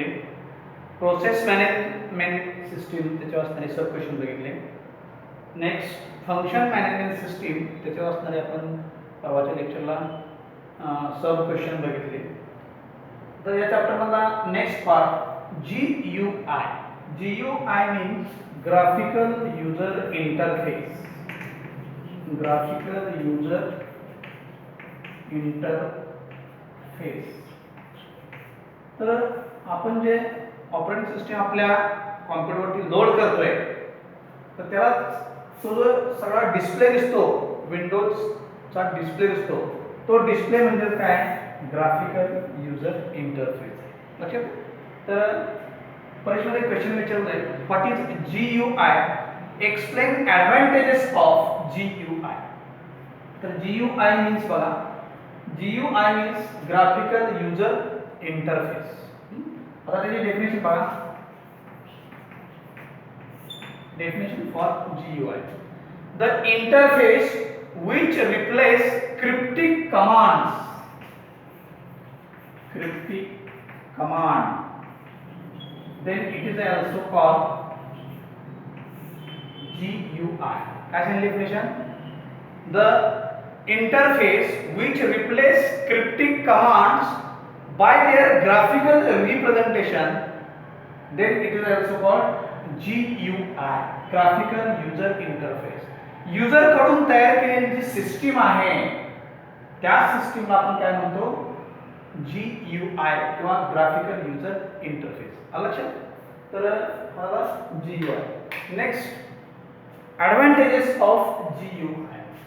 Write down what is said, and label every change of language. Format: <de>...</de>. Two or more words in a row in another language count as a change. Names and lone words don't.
<en>process management system</en> <mr>त्याच्यावर असणारे</mr> <en>sub question</en> <mr>बघितले.</mr> <en>next function management system</en> <mr>त्याच्यावर असणारे आपण परवाच्या लेक्चरला</mr> <en>sub question</en> <mr>बघितले. तर या चॅप्टरमधला</mr> <en>next part GUI. GUI means graphical user interface. Graphical user interface.</en> <mr>तर आपण जे</mr> <en>operating system</en> <mr>आपल्या कॉम्प्युटरवरती लोड करतोय तर त्याला तो सगळा डिस्प्ले दिसतो, विंडोजचा डिस्प्ले दिसतो. तो डिस्प्ले म्हणजे काय?</mr> <en>graphical user interface.</en> <mr>लक्षात? तर परीक्षेमध्ये क्वेश्चन विचारले,</mr> <en>what is GUI? Explain advantages of GUI.</en> <mr>तर</mr> <en>GUI means</en> <mr>बघा,</mr> <en>GUI means graphical user interface.</en> <mr>आता त्याची डेफिनेशन बघा.</mr> <en>Definition for GUI: the interface which replace cryptic commands. Cryptic command. Then it is also called GUI. As in definition, the interface which replace cryptic commands by their graphical representation, then it is also called GUI, graphical user interface.</en> <mr>युजर कडून तयार केलेली जी सिस्टीम आहे त्या सिस्टीमला आपण काय म्हणतो?</mr> <en>GUI किंवा graphical user interface.</en> <mr>लक्षात? तर मला GUI.</mr> <en>next advantages of GUI.</en>